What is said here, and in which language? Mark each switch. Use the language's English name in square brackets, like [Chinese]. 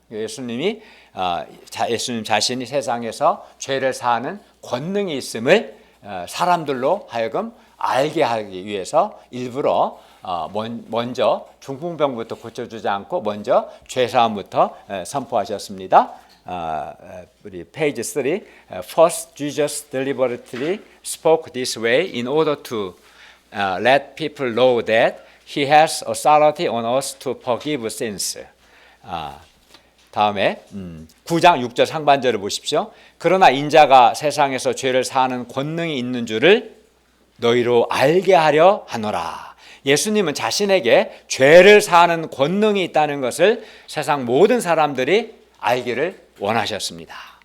[Korean] 예수님 자신이 세상에서 죄를 사하는 권능이 있음을 사람들로 하여금 알게 하기 위해서 일부러 먼저 중풍병부터 고쳐주지 않고 먼저 죄사함부터 선포하셨습니다. 우리 페이지 3, [English] First Jesus deliberately spoke this way in order to let people know that He has authority on us to forgive sins. [Korean] 다음에 9장 6절 상반절을 보십시오. 그러나 인자가 세상에서 죄를 사하는 권능이 있는 줄을 너희로 알게 하려 하노라. 예수님은 자신에게 죄를 사하는 권능이 있다는 것을 세상 모든 사람들이 알기를 원하셨습니다.